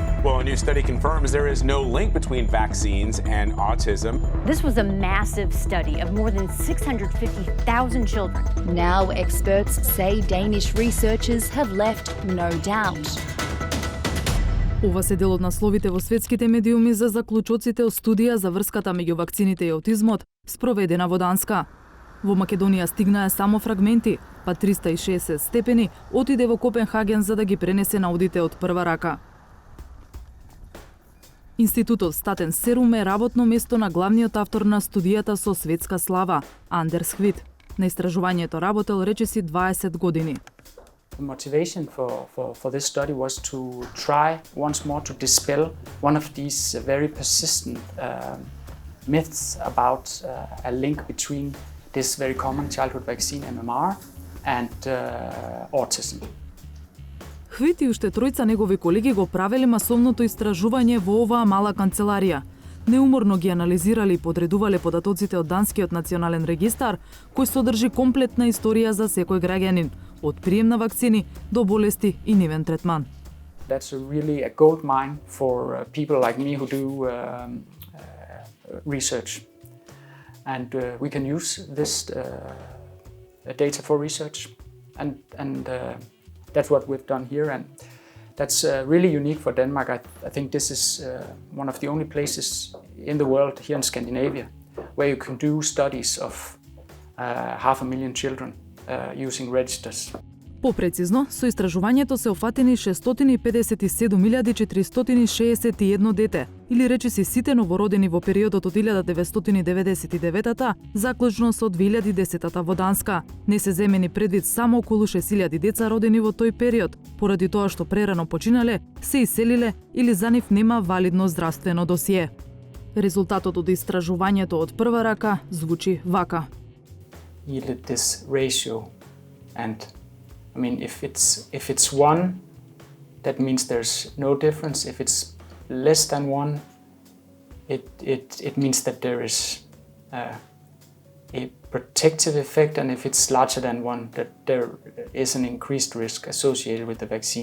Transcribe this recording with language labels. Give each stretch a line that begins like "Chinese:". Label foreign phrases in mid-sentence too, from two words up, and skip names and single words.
English: Well, a new study confirms there is no link between vaccines and autism. This was a massive study of more than 650,000 children. Now experts say Danish researchers have left no doubt.
Macedonian: Ова се дел од насловите во светските медиуми за заклучоците од студија за врската меѓу вакцините и аутизмот, спроведена во Данска. Во Македонија стигнаа само фрагменти, па 360 степени отиде во Копенхаген за да ги пренесе наудите од прва рака. Институтот Статен Серум е работно место на главниот автор на студијата со светска слава, Андерс Хвит. На истражувањето работел речиси 20 години.
English: The motivation for this study was to try once more to dispel one of these very persistent myths about a link between this very common childhood vaccine MMR and autism.
Macedonian: Хвит и уште тројца негови колеги го правеле масовното истражување во оваа мала канцеларија. Неуморно ги анализирали и подредувале податоците од Данскиот национален регистар, кој содржи комплетна историја за секој граѓанин, од прием на вакцини до болести и нивен третман.
English: That's really a gold mine for people like me who do research. And we can use this data for research, and that's what we've done here, and that's really unique for Denmark. I think this is one of the only places in the world here in Scandinavia where you can do studies of 500,000 children using registers.
Macedonian: Попрецизно, со истражувањето се офатени 657.461 дете, или речиси сите новородени во периодот од 1999 заклучно со 2010 во Данска. Не се земени предвид само околу 6.000 деца родени во тој период, поради тоа што прерано починале, се иселиле или за нив нема валидно здравствено досие. Резултатот од истражувањето од прва рака звучи вака.
English: Yielded this ratio, and I mean, if it's 1, that means there's no difference. If it's less than 1, it means that there is a protective effect, and if it's larger than 1, that there is an increased risk associated with the vaccine.